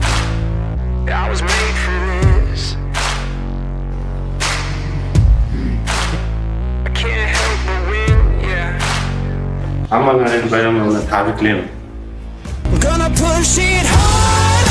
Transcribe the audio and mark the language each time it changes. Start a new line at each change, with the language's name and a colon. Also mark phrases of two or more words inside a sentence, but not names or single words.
English: I was made for this.
Uzbek: Hammalaringizni bayram bilan tabriklayman.
English: Gonna push it hard.